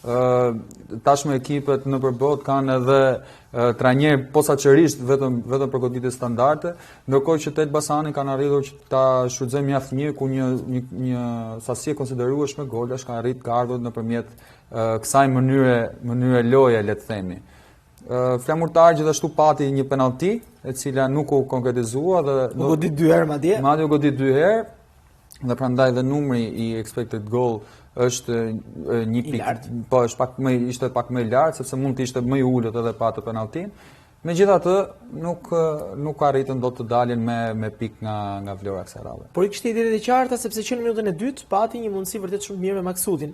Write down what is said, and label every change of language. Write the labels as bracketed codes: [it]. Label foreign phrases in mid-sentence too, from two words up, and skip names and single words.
[sq] Tashmë ekipet nëpër botë kanë edhe trajner posaçërisht vetëm për goditje standarde, ndërkohë që te Elbasani kanë arritur që ta shfrytëzojnë mjaft mirë ku një sasi e konsiderueshme golash kanë arritur të ardhur nëpërmjet kësaj mënyre loje, le të themi. Flamurtari gjithashtu pati një penalti, e cila nuk u konkretizua dhe u godit 2 herë madje. Madje u godit 2 herë, dhe prandaj dhe numri i [en] expected goal [sq] është një pikë, po ishte pak më i lartë sepse mund të ishte më i ulët edhe pa të penaltin. Megjithatë, nuk arritën dot të dalin me pikë nga vlora kësaj radhe. Por i kishte ide të qarta sepse që në minutën e dytë pati një mundësi vërtet shumë mirë me Maksutin.